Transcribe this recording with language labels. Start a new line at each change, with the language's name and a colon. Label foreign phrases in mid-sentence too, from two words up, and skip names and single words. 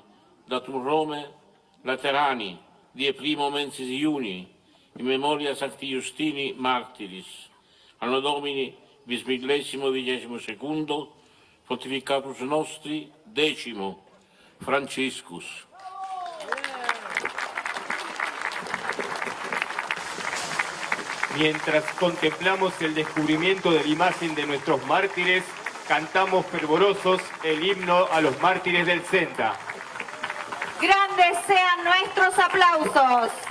Latin: Datum Rome, Laterani, die primo mensis iuni, in memoria Sancti Justini martiris. Anno Domini bis millesimo vigesimo secundo, pontificatus nostri, 10º, Franciscus.
Spanish: Mientras contemplamos el descubrimiento de la imagen de nuestros mártires, cantamos fervorosos el himno a los mártires del Senta. Grandes sean nuestros aplausos.